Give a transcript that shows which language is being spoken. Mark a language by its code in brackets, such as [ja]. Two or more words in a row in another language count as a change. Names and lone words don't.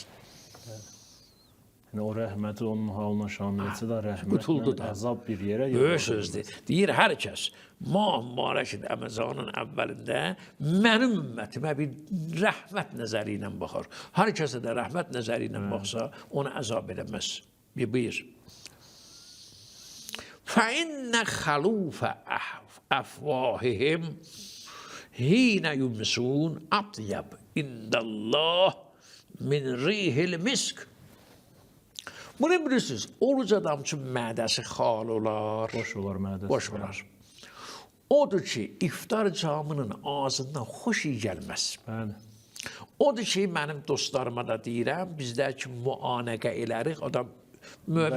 [az] Yəni o rəhməti onun halına şamil etsə də rəhmətlə əzab bir yerə yox. Böyük sözdür. Deyir hər kəs mah mübarək Ramazanın əvvəlində mənim ümmətimə bir rəhmət nəzəri ilə baxar. Hər kəsə də rəhmət nəzəri ilə baxsa onu əzab edəməz. Bir buyur. [ar] فَإِنَّ خَلُوفَ أَفْوَاهِهِمْ حِينَ يُمْسُونَ أَطْيَبْ عِنْدَ اللّٰهِ مِنْ رِيحِ الْمِسْكِ. [az] Bunu bilirsiniz, oruc adam üçün mədəsi xal olar. Boş olar mədəsi. Boş olar. Odur ki, iftar camının ağzından xoş iyi gəlməz. Bəli. Odur ki, mənim dostlarıma da deyirəm, bizdə ki, müanəqə elərik, adam Mömin